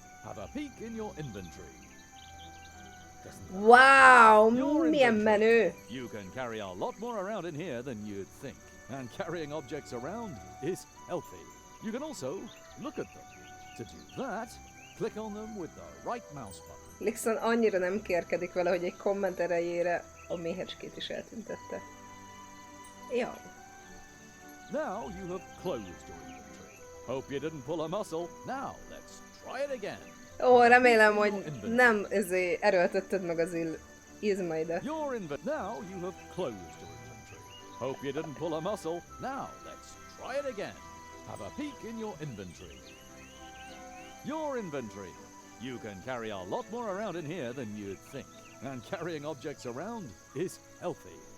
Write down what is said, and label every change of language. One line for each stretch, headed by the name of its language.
English: Have a peek in your inventory. Doesn't that- Wow, Your
Hungarian: milyen
English: inventory.
Hungarian: menő.
English: You can carry a lot more around in here than you'd think. And carrying objects around is healthy. You can also look at them. To do that, click on them with the right mouse button.
Hungarian: Lixon annyira nem kérkedik vele, hogy egy komment erejére a méhecskét is eltüntette. Ja.
English: Now you have closed your inventory. Hope you didn't pull a muscle. Now let's try it again.
Hungarian: Ó, remélem, hogy nem erőltetted meg az izmaidat.
English: Now you have closed your inventory. Hope you didn't pull a muscle. Now let's try it again. Have a peek in your inventory. Your inventory. You can carry a lot more around in here than you'd think. And carrying objects around is healthy.